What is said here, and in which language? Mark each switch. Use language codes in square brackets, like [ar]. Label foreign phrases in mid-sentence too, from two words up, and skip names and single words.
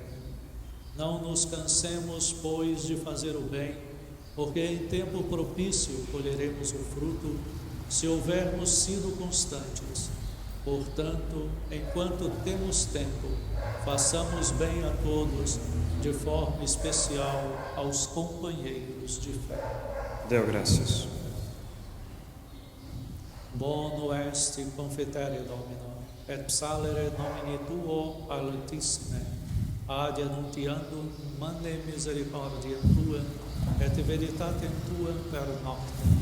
[pt] Não nos cansemos, pois, de fazer o bem, porque em tempo propício colheremos o fruto, se houvermos sido constantes. Portanto, enquanto temos tempo, façamos bem a todos, de forma especial aos companheiros de fé. [la] Deo gracias. Bono est confitere Domino, et psalere nomini Tuo altissime, ad annuntiandum mane misericordia Tua, et veritatem Tua per noctem.